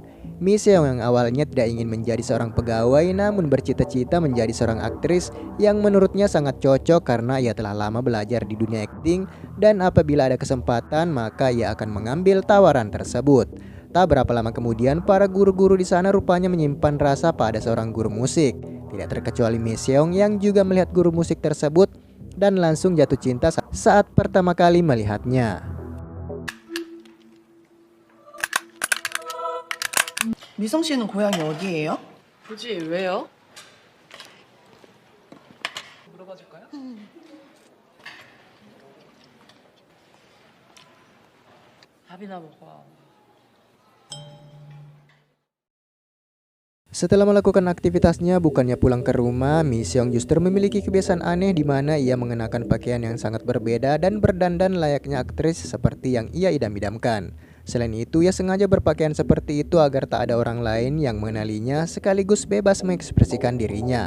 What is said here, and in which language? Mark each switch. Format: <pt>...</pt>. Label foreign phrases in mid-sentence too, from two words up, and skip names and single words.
<id>Mi Seong yang awalnya tidak ingin menjadi seorang pegawai namun bercita-cita menjadi seorang aktris yang menurutnya sangat cocok karena ia telah lama belajar di dunia akting dan apabila ada kesempatan maka ia akan mengambil tawaran tersebut. Tak berapa lama kemudian para guru-guru di sana rupanya menyimpan rasa pada seorang guru musik. Tidak terkecuali Mi Seong yang juga melihat guru musik tersebut dan langsung jatuh cinta saat pertama kali melihatnya.</id> <ko>미성 씨는 고향이 어디예요? 굳이 왜요? 물어봐 줄까요? 밥이나 먹어.</ko> <id>Setelah melakukan aktivitasnya, bukannya pulang ke rumah, Mi Seong justru memiliki kebiasaan aneh di mana ia mengenakan pakaian yang sangat berbeda dan berdandan layaknya aktris seperti yang ia idam-idamkan. Selain itu, ia sengaja berpakaian seperti itu agar tak ada orang lain yang mengenalinya sekaligus bebas mengekspresikan dirinya.</id>